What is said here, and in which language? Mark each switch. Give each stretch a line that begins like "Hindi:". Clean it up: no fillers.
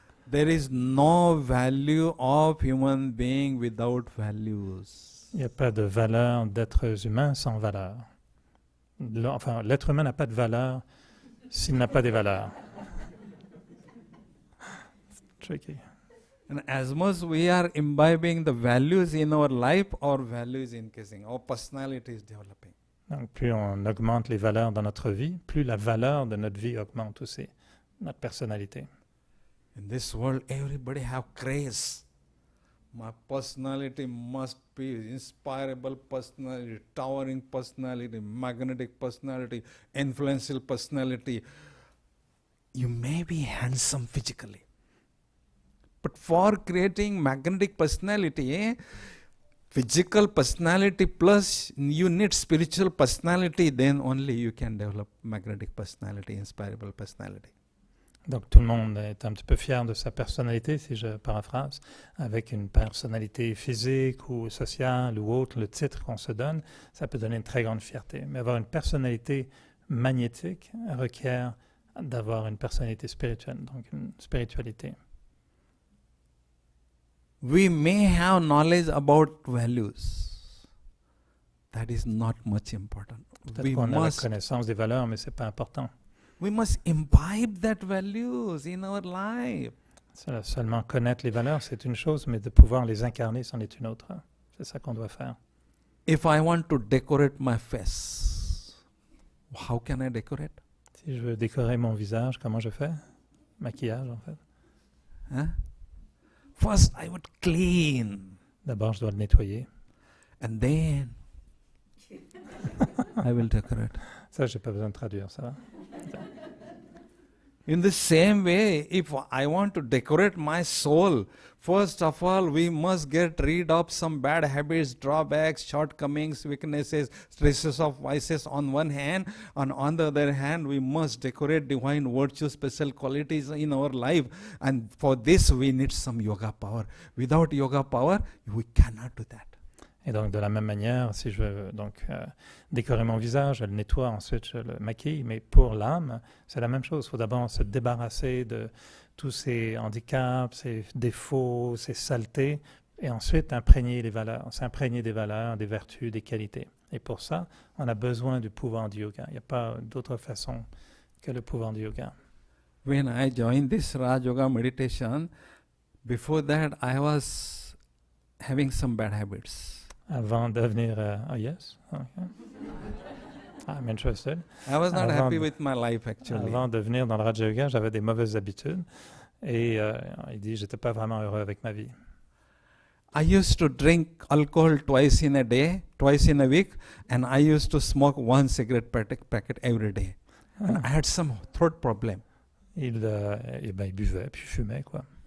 English: There is no value of human being without values.
French: Il n'y a pas de valeur d'êtres humains sans valeur. Enfin, l'être humain n'a pas de valeur s'il n'a pas des valeurs.
English: It's tricky. And as much we are imbibing the values in our life, our value is increasing, our personality is developing.
French: Donc, plus on augmente les valeurs dans notre vie, plus la valeur de notre vie augmente aussi, notre personnalité.
English: In this world, everybody have craze. My personality must be inspirable personality, towering personality, magnetic personality, influential personality. You may be handsome physically, but for creating magnetic personality, physical personality plus you need spiritual personality, then only you can develop magnetic personality, inspirable personality.
French: Donc tout le monde est un petit peu fier de sa personnalité, si je paraphrase, avec une personnalité physique ou sociale ou autre, le titre qu'on se donne, ça peut donner une très grande fierté. Mais avoir une personnalité magnétique requiert d'avoir une personnalité spirituelle, donc une spiritualité.
English: We may have knowledge about values. That is not much important.
French: Peut-être qu'on a la connaissance des valeurs, mais ce n'est pas important.
English: We must imbibe that values in our life.
French: Seulement connaître les valeurs, c'est une chose, mais de pouvoir les incarner, c'en est une autre. C'est ça qu'on doit faire.
English: If I want to decorate my face, how can I decorate?
French: Si je veux décorer mon visage, comment je fais? Maquillage, en fait.
English: Huh? First, I would clean.
French: D'abord, je dois le nettoyer.
English: And then, I will decorate.
French: Ça, je n'ai pas besoin de traduire, ça va?
English: In the same way, if I want to decorate my soul, first of all, we must get rid of some bad habits, drawbacks, shortcomings, weaknesses, stresses of vices on one hand. And on the other hand, we must decorate divine virtues, special qualities in our life. And for this, we need some yoga power. Without yoga power, we cannot do that.
French: Et donc, de la même manière, si je veux décorer mon visage, je le nettoie, ensuite je le maquille. Mais pour l'âme, c'est la même chose. Il faut d'abord se débarrasser de tous ces handicaps, ces défauts, ces saletés, et ensuite s'imprégner des valeurs, des vertus, des qualités. Et pour ça, on a besoin du pouvoir du yoga. Il n'y a pas d'autre façon que le pouvoir du yoga.
English: When I joined this Raj Yoga meditation, before that I was having some bad habits.
French: Avant de devenir...
English: yes? Okay. I'm interested. I was not happy with my life actually.
French: Avant de venir dans le Raja Yoga, j'avais des mauvaises habitudes. Et il dit,
English: j'étais pas vraiment heureux avec ma vie. I used to drink alcohol twice in a day, twice in a week, and I used to smoke one cigarette packet every day. And I had some throat problem.
French: Il buvait, puis fumait, quoi.